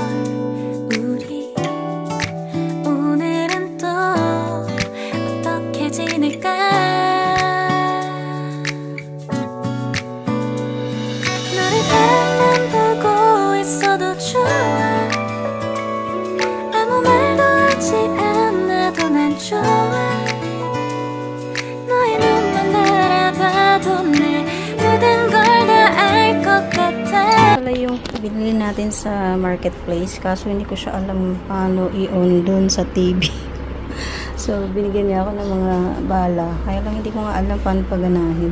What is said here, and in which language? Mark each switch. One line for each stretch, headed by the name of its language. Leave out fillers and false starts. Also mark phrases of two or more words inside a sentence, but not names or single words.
Korean: 우리 오늘은 또 어떻게 지낼까. 너를 바라만 보고 있어도 좋아. 아무 말도 하지 않아도 난 좋아.
Filipino: Pala yung binili natin sa marketplace kaso hindi ko siya alam paano i-on dun sa TV. So binigyan niya ako ng mga bala kaya lang hindi ko nga alam paano paganahin.